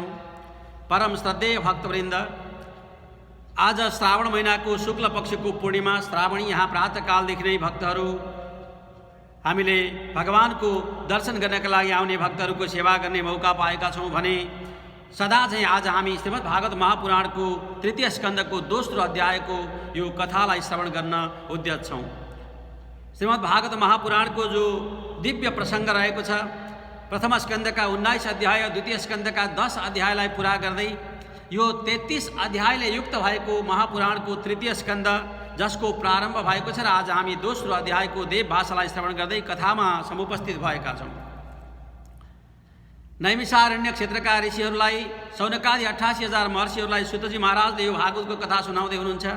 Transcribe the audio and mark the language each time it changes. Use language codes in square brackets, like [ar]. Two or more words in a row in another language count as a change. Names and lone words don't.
[ne] परम श्रद्धेय भक्तवृन्द, आज श्रावण महिनाको शुक्ल पक्षको पूर्णिमा श्रावणी यहाँ प्रातःकालदेखि नै भक्तहरू हामीले भगवानको दर्शन गर्नका लागि आउने भक्तहरूको सेवा गर्ने मौका पाएका छौँ भने सदा चाहिँ आज हामी श्रीमद् भागवत महापुराणको तृतीय स्कन्धको दोस्रो अध्यायको यो कथालाई श्रवण गर्न उद्यत छौँ। श्रीमद् भागवत महापुराण को जो दिव्य प्रसंग रहेको छ, [hi] प्रथम स्कंद का 19 अध्याय, द्वितीय स्कंद का [ne] 10 अध्यायलाई पूरा गर्दै यो 33 अध्यायले युक्त भएको महापुराण को तृतीय स्कंद जसको प्रारम्भ भएको छ र आज हामी दोस्रो अध्यायको देव भाषालाई श्रवण गर्दै कथामा समुपस्थित भएका छौँ। नैमिषारण्य क्षेत्रका ऋषिहरूलाई सौनकादि 88,000 महर्षिहरूलाई सुतजी महाराजले यो भागवतको कथा सुनाउँदै हुनुहुन्छ।